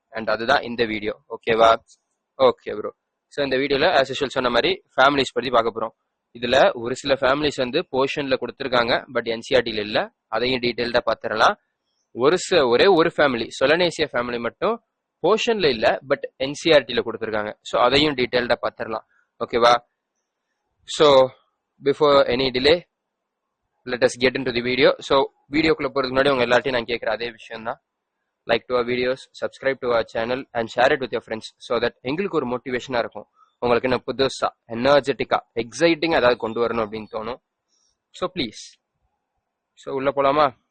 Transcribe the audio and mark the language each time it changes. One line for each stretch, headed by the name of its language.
Tamil: And அதுதான் இந்த video. ஓகேவா? Okay bro. ஸோ இந்த வீடியோல ஆஸ் யூஷுவல் சொன்ன மாதிரி ஃபேமிலிஸ் பத்தி பார்க்க போறோம். இதுல ஒரு சில ஃபேமிலிஸ் வந்து போர்ஷன்ல கொடுத்துருக்காங்க, பட் என்சிஆர்டில இல்ல. அதையும் டீடைல்டா பாத்துரலாம். ஒரே ஒரு ஃபேமிலி, சொலனேசியா ஃபேமிலி மட்டும் போர்ஷன்ல இல்ல, பட் என்சிஆர்டில கொடுத்துருக்காங்க. ஸோ அதையும் டீடைல்டா பாத்துரலாம். ஓகேவா?
English: So before any delay let us get into the video.
Tamil: So வீடியோக்குள்ள போறதுக்கு முன்னாடி உங்க எல்லாத்தையும் நான் கேட்கிற அதே விஷயம் தான்.
English: Like to our videos, subscribe to our channel and share it with your friends.
Tamil: So that எங்களுக்கு ஒரு மோட்டிவேஷனா இருக்கும், உங்களுக்கு என்ன புதுசா எனர்ஜெட்டிக்கா எக்ஸைட்டிங்கா ஏதாவது கொண்டு வரணும் அப்படின்னு தோணும். So please. ஸோ உள்ள போலாமா?